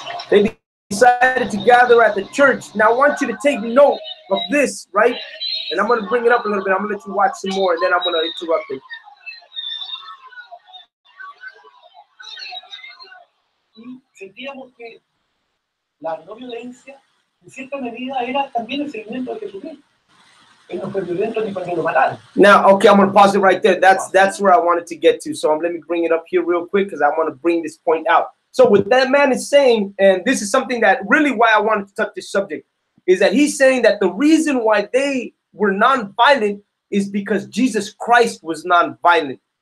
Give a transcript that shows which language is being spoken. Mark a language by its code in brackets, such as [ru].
[en] they decided to gather at the church. Now I want you to take note of this, right? And I'm going to bring it up a little bit. I'm going to let you watch some more, and then I'm going to interrupt it. [es] Y sentíamos que la no violencia, en cierta medida, era también el seguimiento de Jesucristo. Él no fue violento ni cuando lo mataron. [en] Now, okay, I'm going to pause it right there. That's where I wanted to get to. So let me bring it up here real quick because I want to bring this point out. So what that man is saying, and this is something that really why I wanted to touch this subject, is that he's saying that the reason why they were non-violent is because Jesus Christ was non-violent.